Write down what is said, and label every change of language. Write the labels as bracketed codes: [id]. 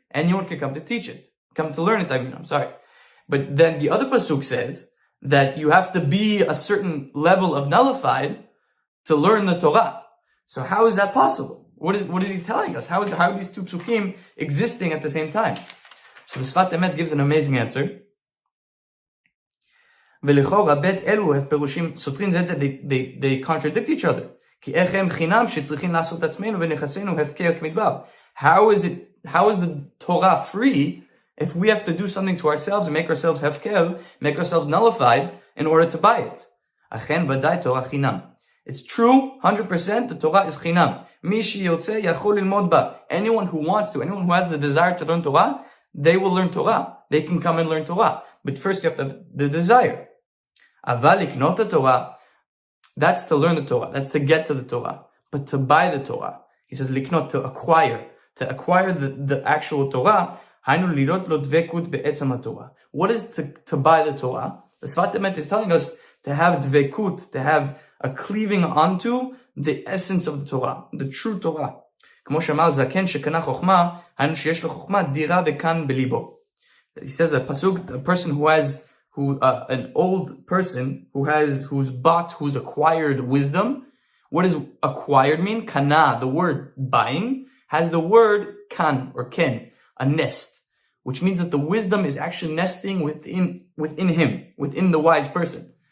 [en] Anyone can come to teach it. Come to learn it, I'm sorry. But then the other pasuk says that you have to be a certain level of nullified to learn the Torah. So how is that possible? What is he telling us? How are these two psukim existing at the same time? So the Sfat Emet gives an amazing answer. [he] ולכאורה בית אלו הפירושים סותרים זה את זה, [en] they contradict each other. [he] כי איך הם חינם שצריכים לעשות עצמנו ונכסינו הפקר כמדבר? [en] How is the Torah free if we have to do something to ourselves and make ourselves hefker, make ourselves nullified in order to buy it? [he] אכן ודאי תורה חינם. [en] It's true, 100%, the Torah is חינם. [he] מי שירצה יכול ללמוד בה. [en] Anyone who wants to, anyone who has the desire to learn Torah, they will learn Torah. They can come and learn Torah. But first you have to have the desire. [he] אבל לקנות התורה, [en] that's to learn the Torah, that's to get to the Torah. But to buy the Torah, he says לקנות, to acquire the actual Torah, [he] היינו לראות לו דבקות בעצם התורה. [en] What is to buy the Torah? The Sfat Emet is telling us to have dvekut, to have a cleaving onto the essence of the Torah, the true Torah. [he] כמו שאמר זקן שקנה חוכמה, היינו שיש לו חוכמה דירה וכאן בליבו. [en] He says that pasuk, a person an old person who's acquired wisdom. What does acquired mean? Kana, the word buying, has the word kan or ken, a nest, which means that the wisdom is actually nesting within him, within the wise person.